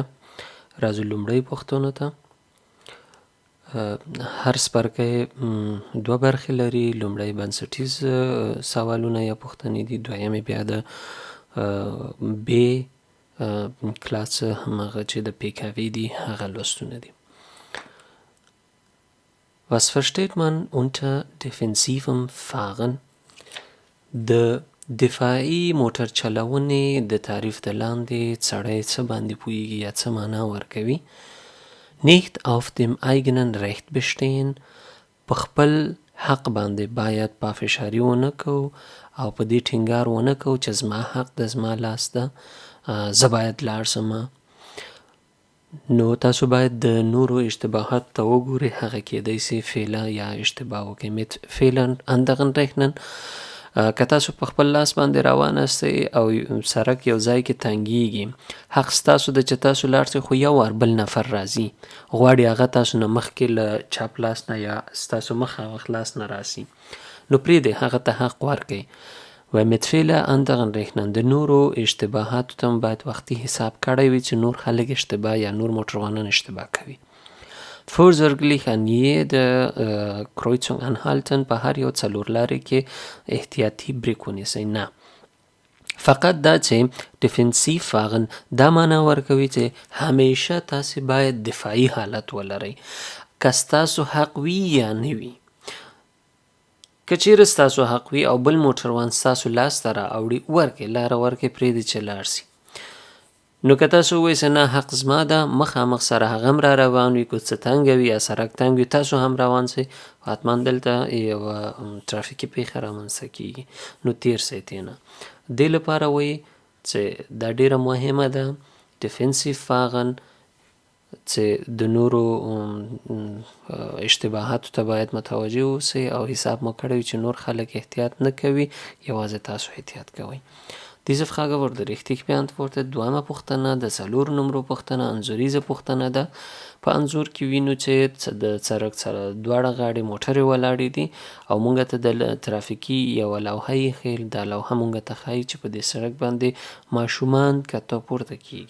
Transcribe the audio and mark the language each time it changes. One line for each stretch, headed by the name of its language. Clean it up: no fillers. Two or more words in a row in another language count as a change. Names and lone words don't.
Pashto: راځو لومړۍ پوښتنو ته. هر څپرکی دوه برخې لري. لومړی بنسټیز سوالونه یا پوښتنې دي، دویمې بیا د B کلاس همغه چې د PKW دي هغه لوستونه دي.
German: Was versteht man unter defensivem Fahren?
Pashto: د دفاعي موټر چلونې د تعریف د لاندې سړی څه باندې پوهیږي یا څه معنا ورکوي؟
German: Nicht auf dem eigenen Recht bestehen،
Pashto: په خپل حق باندې باید پافشاري ونه کو او په دې ټینګار ونه کو چې زما حق د زما لاس ده، زه باید لاړ شمه. نو تاسو باید د نورو اشتباهات ته وګورئ. هغه کېدای سي فعله یا اشتباه وکړي.
German: mit Fehlern anderen rechnen.
Pashto: که تاسو په خپل لاس باندې روان استئ او سړک یو ځای کې تنګیږي، حق ستاسو ده چې تاسو لاړ شئ، خو یو وار بل نفر راځي غواړي هغه تاسو نه مخکې له چپ لاس نه یا ستاسو مخامخ لاس نه راسي، نو پرېږدئ هغه ته حق ورکئ.
German: و mit Fehler anderen rechnen،
Pashto: د نورو اشتباهاتو ته هم باید وختي حساب کړی وي چې نور خلک اشتباه یا نور موټروانان اشتباه کوي.
German: Vorsorglich an jede Kreuzung anhalten،
Pashto: په هر یو څلور لارې کې احتیاطي بریک ونیسئ. نه، فقط دا چې
German: defensive fahren
Pashto: دا معنا ورکوي چې همیشه تاسې باید دفاعي حالت ولرئ، که ستاسو حق وي یا نه وي. که چیرې ستاسو حق وي او بل موټروان ستاسو لاس ته راوړي، ورکړئ، لاره ورکړئ، پرېږدئ چې لاړ شي. نو که تاسو ووایئ چې نه حق زما ده، مخامخ سره هغه هم را روان وي، کوڅه تنګه وي یا سړک تنګ وي، تاسو هم روان سئ، حتما دلته یوه ترافیکي پیښه رامنځته کیږي، نو تیر سئ ترېنه. دې لپاره وایي چې دا ډیره مهمه ده
German: defensive fahren،
Pashto: چې د نورو اشتباهاتو ته باید متوجه اوسئ او حساب مو کړی چې نور خلک احتیاط نه کوي، یوازې تاسو احتیاط کوئ.
German: Diese Frage wurde richtig beantwortet.
Pashto: دویمه پوښتنه د څلورو نمرو پوښتنه انځوریزه پوښتنه ده. په انځور کې وینو چې د سړک سره دواړه غاړې موټرې ولاړې دي او مونږ ته د ترافیکي یوه لوحه ایښې، دا لوحه مونږ ته ښایي چې په دې سړک باندې ماشومان کته پورته کیږي.